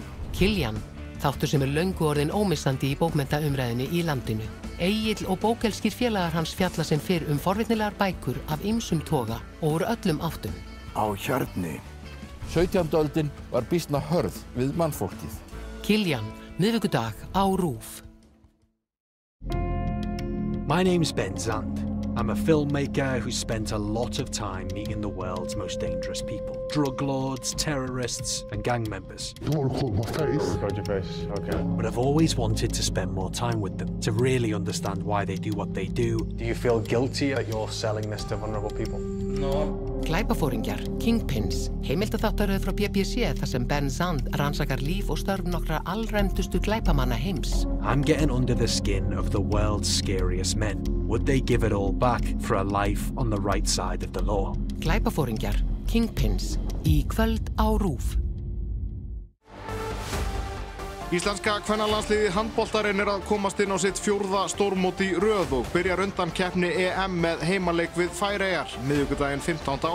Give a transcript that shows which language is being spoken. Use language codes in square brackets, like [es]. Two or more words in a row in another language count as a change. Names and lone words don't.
[is] Kiljan, þáttur sem löngu orðinn ómissandi í bókmenntaumræðinni í landinu. Egill og bókelskir félagar hans fjalla sem fyrr forvitnilegar bækur af ýmsum toga og úr öllum áttum. Á Hjarni. 17. öldin var býsna hörð við mannfólkið. Kiljan, miðvikudag á RÚV. [en] My name's Ben Zand. I'm a filmmaker who spent a lot of time meeting the world's most dangerous people. Drug lords, terrorists, and gang members. You don't want to call my face? Got your face, okay. But I've always wanted to spend more time with them, to really understand why they do what they do. Do you feel guilty that you're selling this to vulnerable people? No. [is] Glæpafóringjar, Kingpins, heimildaþáttaröð frá BBC þar sem Ben Zand rannsakar líf og störf nokkra allræmdustu glæpamanna heims. [en] I'm getting under the skin of the world's scariest men. Would they give it all back for a life on the right side of the law? [is] Glæpafóringjar, Kingpins, í kvöld á RÚV. Íslenska kvennalandsliðið í handbolta reynir að komast inn á sitt 4. stórmót í röð og byrjar undankeppni EM með heimaleik við Færeyjar miðvikudaginn 15.